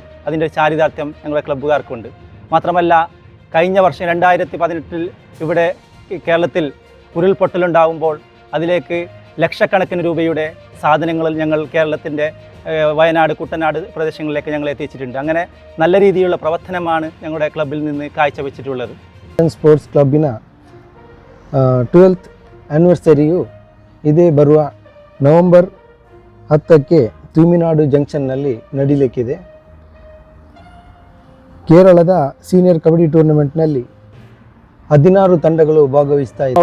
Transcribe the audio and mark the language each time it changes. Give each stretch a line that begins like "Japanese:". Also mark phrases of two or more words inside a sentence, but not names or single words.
Malayalam: അതിൻ്റെ ചാരിതാർത്ഥ്യം ഞങ്ങളുടെ ക്ലബ്ബുകാർക്കുണ്ട്. മാത്രമല്ല കഴിഞ്ഞ വർഷം 2018 ഇവിടെ കേരളത്തിൽ ഉരുൾപൊട്ടലുണ്ടാകുമ്പോൾ അതിലേക്ക് ലക്ഷക്കണക്കിന് രൂപയുടെ സാധനങ്ങൾ ഞങ്ങൾ കേരളത്തിൻ്റെ വയനാട്, കുട്ടനാട് പ്രദേശങ്ങളിലേക്ക് ഞങ്ങൾ എത്തിച്ചിട്ടുണ്ട്. അങ്ങനെ നല്ല രീതിയിലുള്ള പ്രവർത്തനമാണ് ഞങ്ങളുടെ ക്ലബ്ബിൽ നിന്ന് കാഴ്ചവെച്ചിട്ടുള്ളത്.
Kannada: ಸ್ಪೋರ್ಟ್ಸ್ ಕ್ಲಬ್ಬಿನ 12th ಆ್ಯನಿವರ್ಸರಿಯು ಇದೇ ಬರುವ ನವೆಂಬರ್ 10ಕ್ಕೆ ತೂಮಿನಾಡು ಜಂಕ್ಷನ್ನಲ್ಲಿ ನಡೀಲಿಕ್ಕಿದೆ. ಕೇರಳದ ಸೀನಿಯರ್ ಕಬಡ್ಡಿ ಟೂರ್ನಮೆಂಟ್ನಲ್ಲಿ 16 ತಂಡಗಳು ಭಾಗವಹಿಸ್ತಾ ಇದೆ.